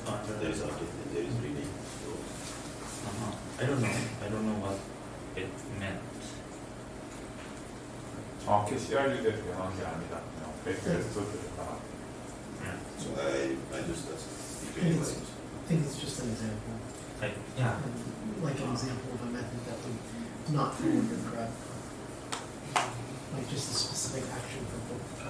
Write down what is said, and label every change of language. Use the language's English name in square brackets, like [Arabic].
[English] There is update, there is rename. So, I don't know. I don't know what it meant. [Korean] 정확히 CRU에 대응한 게 아니다. 그냥 베이스소스를 따라. [English] so I just I think it's just an example. Yeah. Like an example of a method that would not fall under grab. Like just a specific action for both.